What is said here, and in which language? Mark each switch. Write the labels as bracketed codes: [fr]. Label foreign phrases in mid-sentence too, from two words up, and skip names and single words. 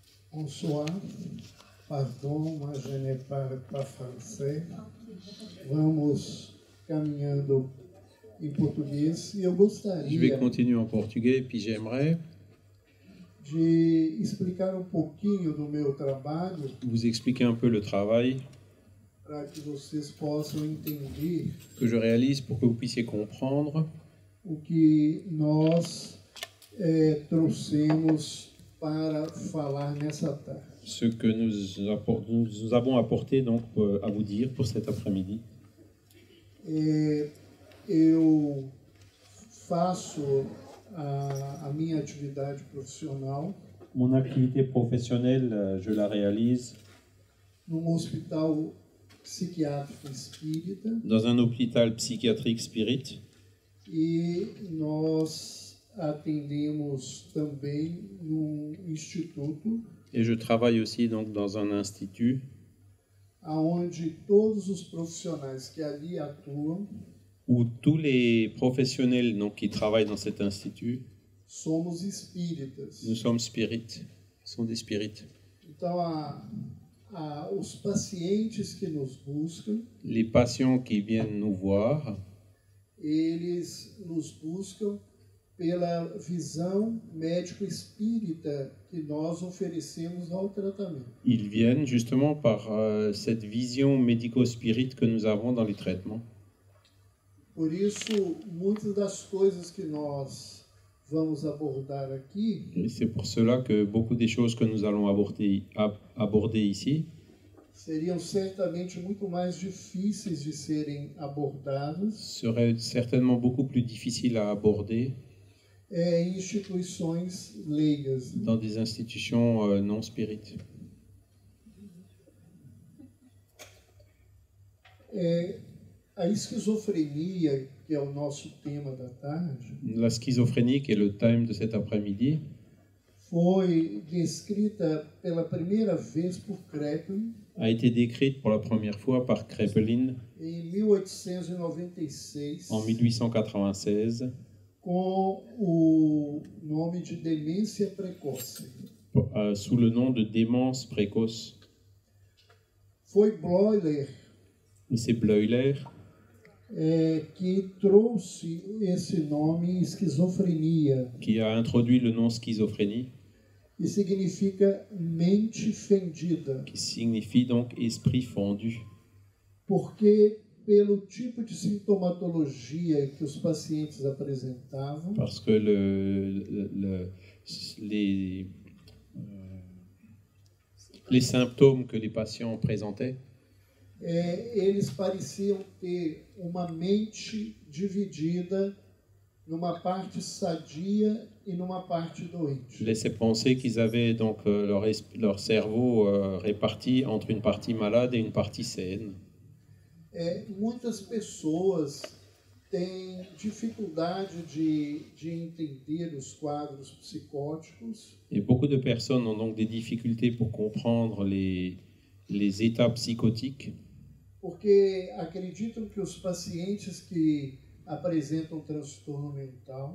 [fr] Bonsoir, pardon, mas je ne parle pas français. [pt] Vamos caminhando em português e eu [fr] Je vais [pt] gostaria [fr] continuer en portugais, puis j'aimerais [pt] de explicar um pouquinho do meu trabalho [fr] vous expliquer un peu le travail [pt] para que vocês possam entender [fr] que je réalise pour que vous puissiez comprendre [pt] o que nós trouxemos para falar nessa tarde. [fr] ce que nous avons apporté donc à vous dire pour cet après-midi. [pt] Eu faço a minha atividade profissional [fr] Mon activité professionnelle, je la réalise [pt] num hospital psiquiátrico espírita [fr] dans un hôpital psychiatrique spirit [pt] e nós atendemos também num instituto [fr] et je travaille aussi donc dans un institut [pt] aonde todos os profissionais que ali atuam [fr] où tous les professionnels donc, qui travaillent dans cet institut, [pt] somos espíritas. [fr] nous sommes spirites, sont des spirites. [pt] Então, os pacientes que nos buscam, [fr] Les patients qui viennent nous voir, [pt] eles nos buscam pela visão médico-espírita que nós oferecemos ao tratamento. [fr] ils viennent justement par cette vision médico-spirit que nous avons dans les traitements. [pt] Por isso, muitas das coisas que nós vamos abordar aqui [fr] Et c'est pour cela que beaucoup des choses que nous allons aborder ici [pt] seriam certamente muito mais difíceis de serem abordadas [fr] seraient certainement beaucoup plus difficiles à aborder [pt] em instituições leigas. [fr] dans des institutions non spirites. [pt] A esquizofrenia, que é o nosso tema da tarde, [fr] La schizophrénie, qui est le thème de cet après-midi, [pt] foi descrita pela primeira vez por Kraepelin [fr] a été décrite pour la première fois par Kraepelin [pt] em 1896 [fr] en 1896 [pt] com o nome de demência precoce. [fr] sous le nom de démence précoce. [pt] Foi Bleuler [fr] Et c'est Bleuler [pt] que trouxe esse nome esquizofrenia, [fr] qui a introduit le nom schizophrénie, [pt] que significa mente fendida, [fr] qui signifie donc esprit fendu. [pt] porque pelo tipo de sintomatologia que os pacientes apresentavam, [fr] Parce que les symptômes que les patients présentaient, [pt] eles pareciam ter uma mente dividida numa parte sadia e numa parte doente. [fr] laissait penser qu'ils avaient donc leur cerveau réparti entre une partie malade et une partie saine. [pt] Muitas pessoas têm dificuldade de entender os quadros psicóticos [fr] Et beaucoup de personnes ont donc des difficultés pour comprendre les états psychotiques, [pt] porque acreditam que os pacientes que apresentam transtorno mental